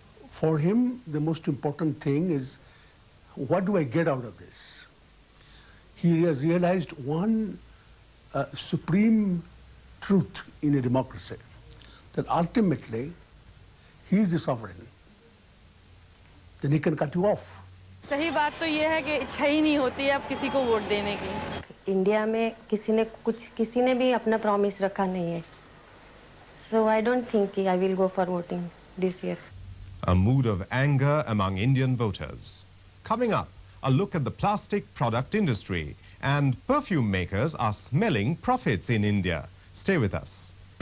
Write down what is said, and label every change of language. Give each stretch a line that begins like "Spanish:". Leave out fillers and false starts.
English: For him, the most important thing is, what do I get out of this? He has realized one supreme truth in a democracy, that ultimately, he is the sovereign. Then he can cut you off.
Hindi: सही बात तो ये है कि इच्छा ही नहीं होती है अब किसी को वोट देने की। इंडिया में किसी ने भी अपना प्रॉमिस रखा नहीं है।
English: So I don't think I will go for voting this year. A mood of anger among Indian voters. Coming up, a look at the plastic product industry, and perfume makers are smelling profits in India. Stay with us.